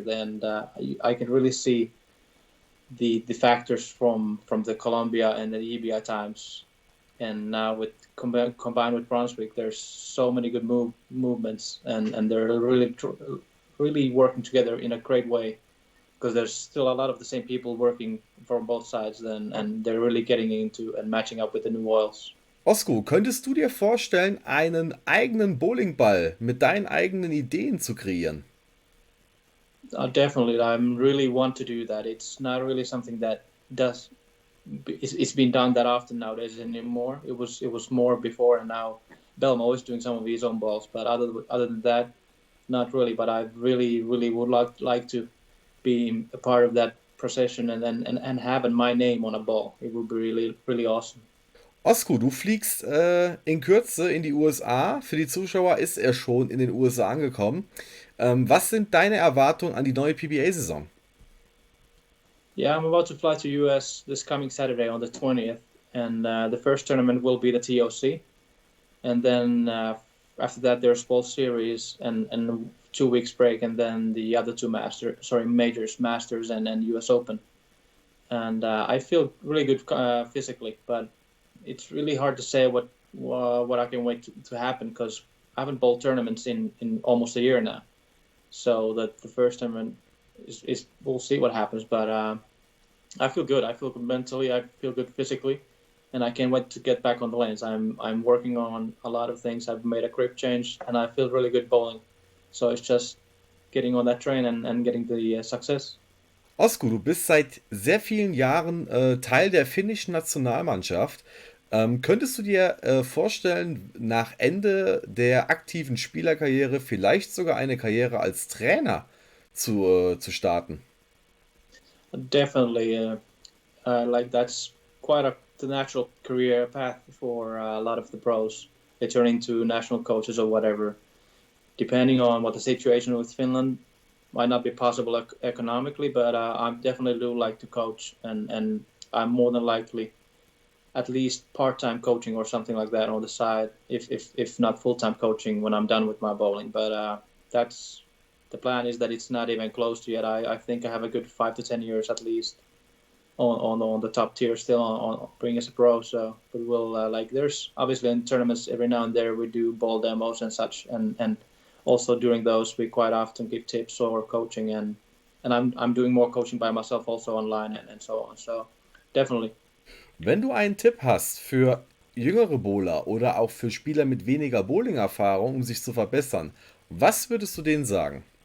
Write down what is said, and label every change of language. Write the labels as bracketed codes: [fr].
[en] Then I can really see the factors from the Columbia and the EBI times, and now with combined with Brunswick, there's so many good movements, and they're really working together in a great way, because there's still a lot of the same people working from both sides, and they're really getting into and matching up with the new oils. [de] Osku, könntest du dir vorstellen, einen eigenen Bowlingball mit deinen eigenen Ideen zu kreieren? [en] Definitely, I really want to do that. It's not really something that it's been done that often nowadays anymore. It was more before, and now Belmo is doing some of his own balls. But other than that, not really. But I really would like to be a part of that procession and having my name on a ball. It would be really awesome. [de] Osku, du fliegst in Kürze in die USA. Für die Zuschauer ist er schon in den USA angekommen. Was sind deine Erwartungen an die neue PBA-Saison? [en] Yeah, I'm about to fly to US this coming Saturday on the 20th, and the first tournament will be the TOC, and then after that there's both series and 2 weeks break, and then the other two majors, Masters and US Open. And I feel really good physically, but it's really hard to say what I can wait to happen, because I haven't bowled tournaments in almost a year now. So that the first tournament is we'll see what happens. But I feel good. I feel good mentally. I feel good physically, and I can't wait to get back on the lanes. I'm working on a lot of things. I've made a grip change, and I feel really good bowling. So it's just getting on that train and getting the success. [de] Osku, du bist seit sehr vielen Jahren Teil der finnischen Nationalmannschaft. Könntest du dir vorstellen, nach Ende der aktiven Spielerkarriere vielleicht sogar eine Karriere als Trainer zu starten? [en] Definitely, like that's quite the natural career path for a lot of the pros. They turn into national coaches or whatever. Depending on what the situation with Finland might not be possible economically, but I definitely do like to coach, and I'm more than likely at least part-time coaching or something like that on the side, if not full-time coaching when I'm done with my bowling. But that's the plan, is that it's not even close to yet. I think I have a good 5 to 10 years at least on the top tier still on being as a pro. So, but we'll like, there's obviously in tournaments every now and there we do ball demos and such, and also during those we quite often give tips or coaching, and I'm doing more coaching by myself also online and so on. So definitely. [de] Wenn du einen Tipp hast für jüngere Bowler oder auch für Spieler mit weniger Bowling-Erfahrung, um sich zu verbessern, was würdest du denen sagen?